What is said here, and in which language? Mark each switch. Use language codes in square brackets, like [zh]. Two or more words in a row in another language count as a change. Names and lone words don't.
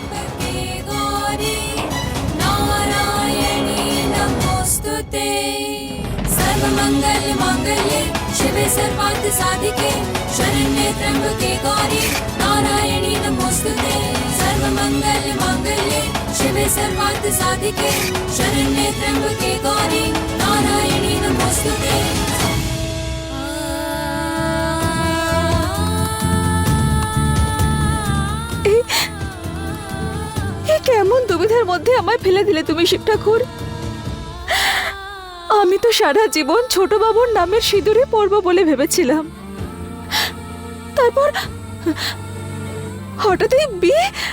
[sa] सर्वमंगल मांगल्ये शिवे सर्वार्थ साधिके शरण्ये त्र्यंबके गौरी नारायणी नमोस्तुते। सर्वमंगल मांगल्ये शिवे सर्वार्थ साधिके शरण्ये त्र्यंबके गौरी नारायणी नमोस्तुते। [bn] কেমন দুবিধার মধ্যে আমায় ফেলে দিলে তুমি, শিব ঠাকুর। আমি তো সারা জীবন ছোট বাবুর নামের সিঁদুরে পরব বলে ভেবেছিলাম, তারপর হঠাৎই বিয়ে।